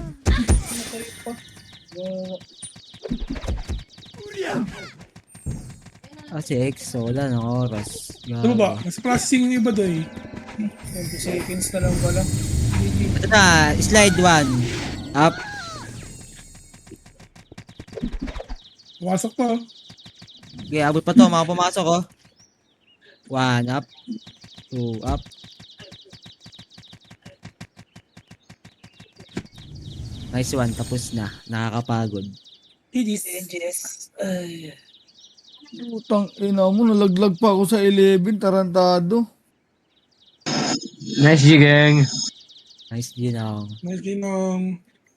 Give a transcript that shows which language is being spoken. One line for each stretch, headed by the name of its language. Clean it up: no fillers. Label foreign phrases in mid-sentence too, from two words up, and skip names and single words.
Filipino: Si EXO, wala ng oras. Ano ba? Nasa processing yung iba doon. 20 seconds na lang pala. Ito na, slide 1. Up. Pumasok pa. Okay, abot pa to, mga pumasok, oh.
English: 1 up. 2 up. Nice one,
Filipino: tapos na. Nakakapagod. Utang ina mo, nalaglag pa ako sa 11, tarantado.
English: Nice, G gang.
Filipino: Nice din, oh. Nice ginong.